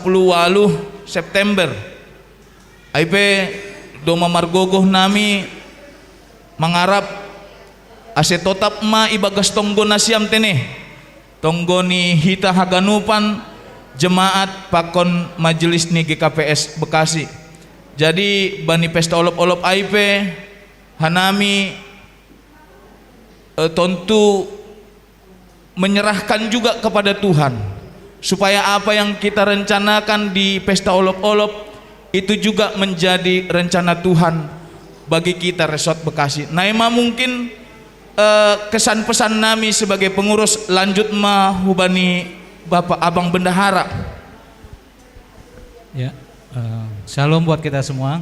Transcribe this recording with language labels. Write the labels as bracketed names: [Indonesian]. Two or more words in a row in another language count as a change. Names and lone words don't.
[Batak Simalungun] September IP doma margogoh nami mengharap ase totap ma ibagas tonggo nasiam teneh tonggo ni hita Haganupan jemaat pakon majelis ni GKPS Bekasi jadi bani pesta olop-olop IP hanami [Indonesian] tentu menyerahkan juga kepada Tuhan supaya apa yang kita rencanakan di pesta olop-olop itu juga menjadi rencana Tuhan bagi kita Resort Bekasi. Naima mungkin kesan pesan nami sebagai pengurus lanjut [Batak Simalungun] mah hubani [Indonesian] Bapak Abang Bendahara. Ya, shalom buat kita semua.